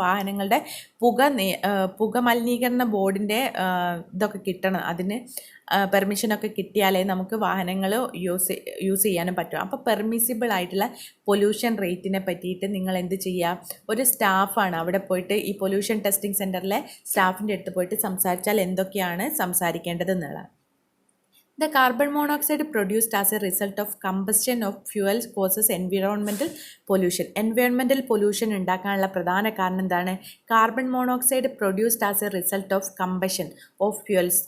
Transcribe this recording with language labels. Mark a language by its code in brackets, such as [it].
[ml] വാഹനങ്ങളുടെ പുക മലിനീകരണ ബോർഡിൻ്റെ ഇതൊക്കെ കിട്ടണം, അതിന് പെർമിഷനൊക്കെ കിട്ടിയാലേ നമുക്ക് വാഹനങ്ങൾ യൂസ് ചെയ്യാനും പറ്റും. അപ്പോൾ പെർമിസിബിൾ ആയിട്ടുള്ള പൊല്യൂഷൻ റേറ്റിനെ പറ്റിയിട്ട് നിങ്ങൾ എന്ത് ചെയ്യുക, ഒരു സ്റ്റാഫാണ് അവിടെ പോയിട്ട് ഈ പൊല്യൂഷൻ ടെസ്റ്റിംഗ് സെൻറ്ററിലെ സ്റ്റാഫിൻ്റെ അടുത്ത് പോയിട്ട് സംസാരിച്ചാൽ എന്തൊക്കെയാണ് സംസാരിക്കേണ്ടതെന്നുള്ളത്. [en] The carbon monoxide produced as a result of combustion of fuels causes environmental pollution. Environmental pollution [ml] ഉണ്ടാക്കാനുള്ള പ്രധാന കാരണം എന്താണ്? [en] Carbon monoxide produced as a result of combustion of fuels.